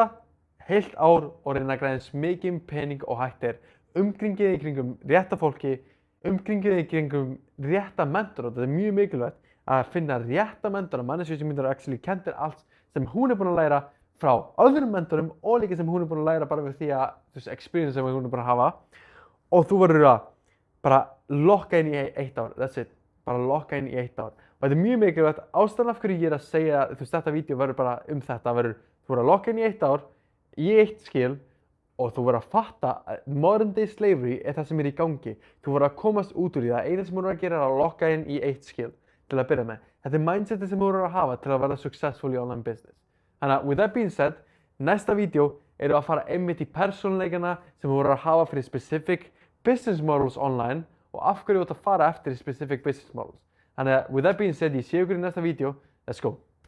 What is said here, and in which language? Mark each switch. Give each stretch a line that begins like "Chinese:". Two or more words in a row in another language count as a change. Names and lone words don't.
Icelandic: heilt ár og reyna að græða eins mikið pening og hægt umkringið í kringum rétta fólki, umkringið í kringum rétta mentor og þetta mjög mikilvægt að finna rétta mentor og mannesku sem actually kentir allt sem hún búin að læra frá öðrum mentorum og líka sem hún búin að læra bara við því að þessu experience sem hún búin að hafa og þú verður að bara lokka inn í 1 ár,
English: that's it,
Icelandic: bara lokka inn í 1 ár og þetta mjög mikilvægt, ástæðan af hverju ég að segja, þú veist, þetta vídeo verður bara þetta, þú verður að lokka inn í 1 ár í 1 skill og þú verður að fatta að
English: modern day slavery
Icelandic: það sem í gangi, þú verður að komast út úr því það, eina sem þú verður að gera að lokka inn í 1 skill til að byrja með, þetta mindsetið sem þú verður að hafa til að verða successful í
English: online business.
Icelandic: Þannig að,
English: with that being said,
Icelandic: næsta vídeo að fara einmitt í persónuleikana sem þú verður að hafa fyrir
English: specific business models online
Icelandic: og af hverju þú ert að fara eftir
English: specific business models.
Icelandic: Þannig að,
English: with that being said,
Icelandic: ég sé ykkur í næsta vídeo,
English: let's go!